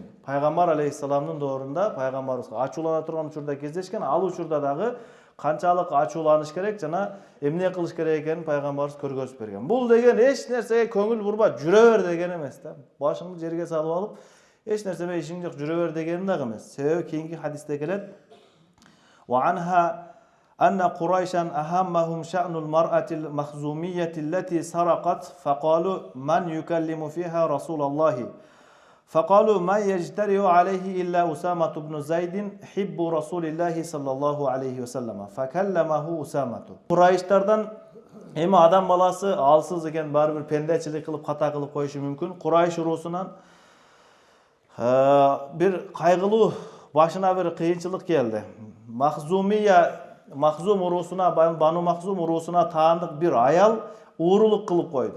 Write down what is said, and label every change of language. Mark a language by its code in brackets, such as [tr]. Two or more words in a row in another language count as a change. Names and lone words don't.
[ky] Пайгамбар алейхиссаламдын доорунда пайгамбарыбыз ачуулана турган учурда кездешкен. Ал учурда дагы канчалык ачууланыш керек жана эмне кылыш керек экенин пайгамбарыбыз көргөзүп берген. Бул деген эч нерсеге көңүл бурба, жүрө бер деген эмес да. Башыңды жерге салып алып, эч нерсеме ишиң жок, жүрө бер деген дагы эмес. Себеби кийинки хадисте келет. [ar] وعنها أن قريشا أهمهم شأن المرأة المخزومية التي سرقت فقالوا من يكلم فيها رسول الله. فقالوا ما يجترئ عليه إلا أسامة بن زيد حب رسول الله صلى الله عليه وسلم فكلمه أسامة. [ky] Qurayshlardan эми адам баласы алсыз экен, баары бир пендечилик кылып ката кылып коюшу мүмкүн. Quraysh уруусунан бир кайгылуу башына бир кыйынчылык келди. Махзум уруусуна, Бану Махзум уруусуна таандык бир аял уурулук кылып койду.